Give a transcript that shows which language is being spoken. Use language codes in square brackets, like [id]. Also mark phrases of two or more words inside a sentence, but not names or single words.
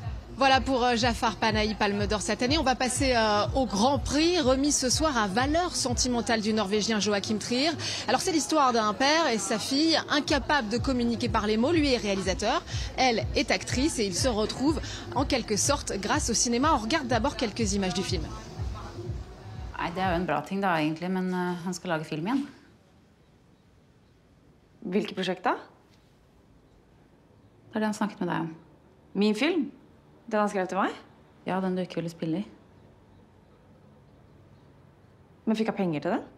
[fr] Voilà pour Jafar Panahi, Palme d'Or cette année. On va passer au Grand Prix, remis ce soir à Valeur sentimentale du Norvégien Joachim Trier. Alors c'est l'histoire d'un père et sa fille, incapables de communiquer par les mots. Lui est réalisateur, elle est actrice et ils se retrouvent en quelque sorte grâce au cinéma. On regarde d'abord quelques images du film. [no] Nei, det jo en bra ting da egentlig, men han skal lage film igjen. Hvilket prosjekt da? Det det han snakket med deg om. Min film? Den han skrev til meg? Ja, den du ikke ville spille i. Men fikk jeg penger til den?